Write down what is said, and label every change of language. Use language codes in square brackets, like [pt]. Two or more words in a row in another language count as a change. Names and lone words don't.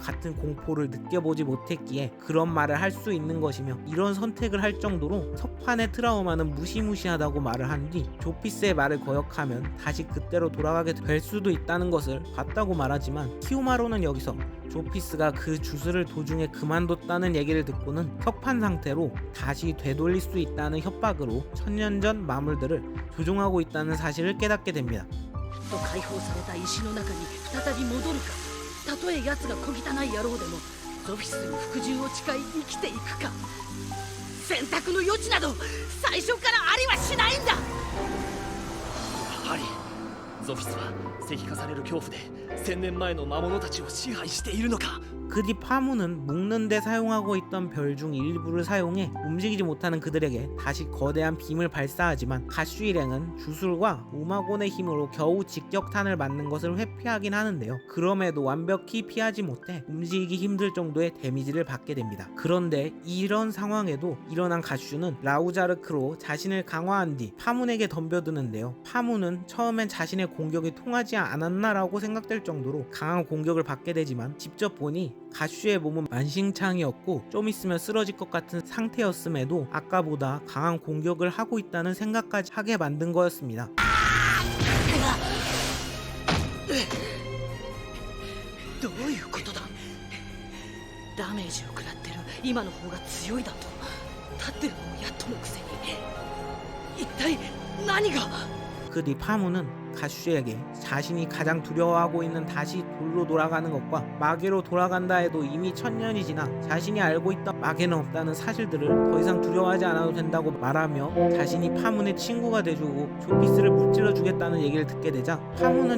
[ko] 같은 공포를 느껴보지 못했기에 그런 말을 할 수 있는 것이며, 이런 선택을 할 정도로 석판의 트라우마는 무시무시하다고 말을 한 뒤 조피스의 말을 거역하면 다시 그때로 돌아가게 될 수도 있다는 것을 봤다고 말하지만, 키우마로는 여기서 조피스가 그 주술을 도중에 그만뒀다는 얘기를 듣고는 석판 상태로 다시 되돌릴 수 있다는 협박으로 천년 전 마물들을 조종하고 있다는 사실을 깨닫게 됩니다. [ja] と解放された石の中に再び戻るか、たとえ奴が小汚い野郎でもゾフィスに服従を誓い生きていくか、選択の余地など最初からありはしないんだ。やはりゾフィスは石化される恐怖で1000年前の魔物たちを支配しているのか。 [ko] 그 뒤 파문은 묶는데 사용하고 있던 별 중 일부를 사용해 움직이지 못하는 그들에게 다시 거대한 빔을 발사하지만, 가슈 일행은 주술과 우마곤의 힘으로 겨우 직격탄을 맞는 것을 회피하긴 하는데요. 그럼에도 완벽히 피하지 못해 움직이기 힘들 정도의 데미지를 받게 됩니다. 그런데 이런 상황에도 일어난 가슈는 라우자르크로 자신을 강화한 뒤 파문에게 덤벼드는데요. 파문은 처음엔 자신의 공격이 통하지 않았나라고 생각될 정도로 강한 공격을 받게 되지만, 직접 보니 가슈의 몸은 만신창이었고 좀 있으면 쓰러질 것 같은 상태였음에도 아까보다 강한 공격을 하고 있다는 생각까지 하게 만든 거였습니다. [ja] どういうことだ。ダメージを食らってる今の方が強いだと。立ってるのもやっとのくせに一体何が。 [ko] 그 뒤 파문은 가슈에게 자신이 가장 두려워하고 있는 다시 돌로 돌아가는 것과 마계로 돌아간다 해도 이미 천년이 지나 자신이 알고 있던 마계는 없다는 사실들을 더 이상 두려워하지 않아도 된다고 말하며, 자신이 파문의 친구가 돼주고 조피스를 무찔러 주겠다는 얘기를 듣게 되자, 파문은